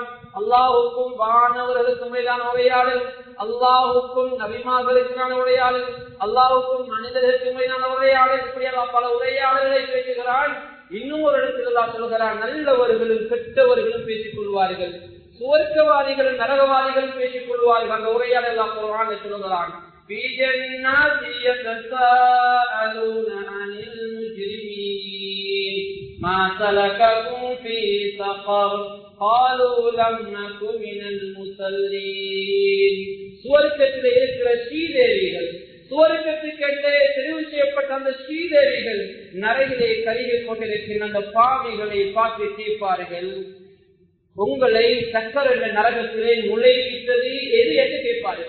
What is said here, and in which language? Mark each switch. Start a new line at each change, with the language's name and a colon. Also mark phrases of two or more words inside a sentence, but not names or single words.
Tamil: அல்லாஹ்வுக்கும் வானவர்களுக்கும் இடையிலான உரையாடல், அல்லாஹ்வுக்கும் நபிமார்களுக்கான உரையாடல், அல்லாஹ்வுக்கும் மனிதர்களுக்கும் இடையிலான உரையாடல், இப்படியெல்லாம் பல உரையாடல்களை பேசுகிறான். இன்னும் ஒரு இடத்தில் அல்லாஹ் சொல்லுகிறான், நல்லவர்களும் கெட்டவர்களும் பேசிக் கொள்வார்கள், சுவர்க்கவாதிகளும் நரகவாதிகளும் பேசிக் கொள்வார்கள். அந்த உரையாடல் அல்லாஹ் குர்ஆனில் சொல்லுகிறான்,
Arabic: في جنات يتساءلون عن المجرمين ما سلككم في سقر قالوا لم نك من المصلين.
Tamil: சுவர்க்கத்திலே இருக்கிற ஸ்ரீதேவிகள், சுவர்க்கத்துக்கென்றே தெரிவு செய்யப்பட்ட அந்த ஸ்ரீதேவிகள் நரகிலே கருகிக் கொண்டிருக்கின்ற அந்த பாவிகளை பார்த்து கேட்பார்கள், உங்களை சக்கர் என்ற நரகத்திலே நுழைவித்தது எது என்று கேட்பார்கள்.